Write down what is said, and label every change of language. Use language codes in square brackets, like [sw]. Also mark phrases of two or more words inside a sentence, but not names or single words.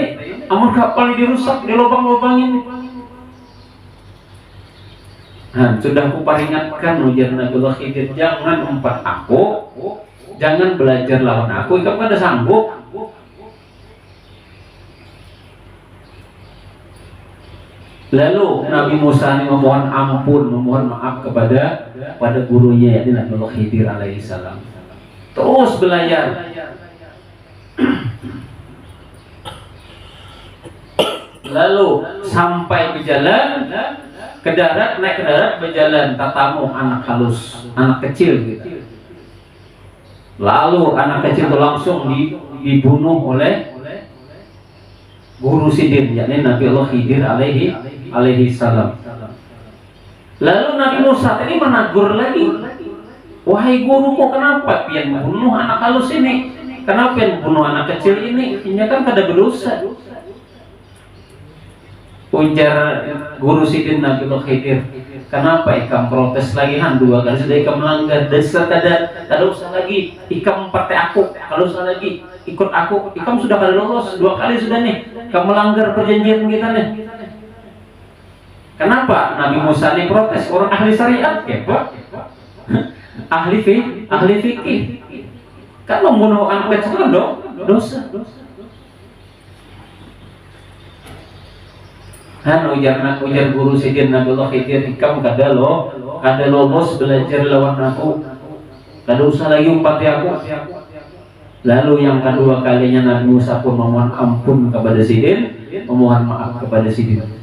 [bjn] Amun kapal dirusak, dilobang-lobangin. Nah, sudah ku peringatkan, ujar Nabi Allah Khidir, jangan umpat aku, jangan belajar lawan aku, kamu kada sanggup. [id] Lalu Nabi Musa ini memohon ampun, memohon maaf kepada gurunya, yakni Nabi Allah Khidir alaihissalam. Terus berlayar. Lalu sampai berjalan ke darat, naik ke darat, berjalan tatamu anak halus, anak kecil gitu. Lalu anak kecil itu langsung dibunuh oleh guru sidin, yakni Nabi Allah Khidir [ar] alaihi salam. [id] Lalu Nabi Musa tadi menegur lagi, wahai guruku, [bjn] kenapa pian membunuh anak halus ini? [id] Kenapa pian membunuh anak kecil ini? [bjn] Ini kan kada berdosa. Ujar guru sidin Nabi Allah Khidir, kenapa ikam protes lagi? Han, 2 kali sudah ikam melanggar. Dasar kada usah lagi ikam partai aku. Kalau usah lagi ikut aku, ikam sudah kada lolos 2 kali sudah nih. [id] Kamu melanggar perjanjian kita nih. Kenapa Nabi Musa ini protes? Orang ahli syariat, ya Pak. ahli fikih. Kan membunuh anak kecil dong dosa. [bjn] Han, ujar guru sidin Nabi Allah Khidir, ikam kada lolos belajar lawan aku, kada usah lagi umpati aku. [id] Lalu yang kedua kalinya Nabi Musa pun memohon ampun kepada sidin, memohon maaf kepada sidin.